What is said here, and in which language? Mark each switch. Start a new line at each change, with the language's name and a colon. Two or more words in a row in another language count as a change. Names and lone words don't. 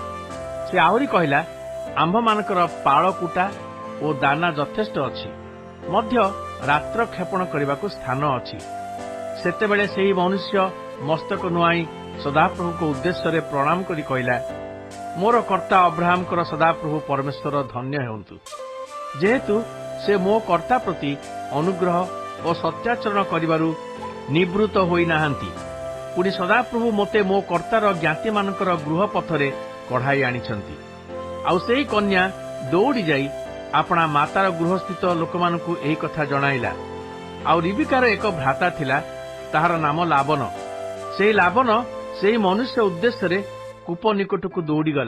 Odia: ସେ ଆହୁରି କହିଲା, ଆମ୍ଭମାନଙ୍କର ପାଳ କୁଟା ଓ ଦାନା ଯଥେଷ୍ଟ ଅଛି, ମଧ୍ୟ ରାତ୍ର କ୍ଷେପଣ କରିବାକୁ ସ୍ଥାନ ଅଛି। ସେତେବେଳେ ସେହି ମନୁଷ୍ୟ ମସ୍ତକ ନୁଆଇଁ ସଦାପ୍ରଭୁଙ୍କ ଉଦ୍ଦେଶ୍ୟରେ ପ୍ରଣାମ କରି କହିଲା, ମୋର କର୍ତ୍ତା ଅବ୍ରାହମଙ୍କର ସଦାପ୍ରଭୁ ପରମେଶ୍ୱର ଧନ୍ୟ ହେଉନ୍ତୁ, ଯେହେତୁ ସେ ମୋ କର୍ତ୍ତା ପ୍ରତି ଅନୁଗ୍ରହ ଓ ସତ୍ୟାଚରଣ କରିବାରୁ ନିବୃତ୍ତ ହୋଇ ନାହାନ୍ତି। ପୁଣି ସଦାପ୍ରଭୁ ମୋତେ ମୋ କର୍ତ୍ତାର ଜ୍ଞାତି ମାନଙ୍କର ଗୃହ ପଥରେ କଢ଼ାଇ ଆଣିଛନ୍ତି। ଆଉ ସେହି କନ୍ୟା ଦୌଡ଼ି ଯାଇ ଆପଣା ମାତାର ଗୃହସ୍ଥିତ ଲୋକମାନଙ୍କୁ ଏହି କଥା ଜଣାଇଲା। ଆଉ ରିବିକାର ଏକ ଭ୍ରାତା ଥିଲା, ତାହାର ନାମ ଲାବନ। ସେହି ଲାବନ ସେହି ମନୁଷ୍ୟ ଉଦ୍ଦେଶ୍ୟ କୂପ ନିକଟକୁ ଦୌଡ଼ି ଗଲା।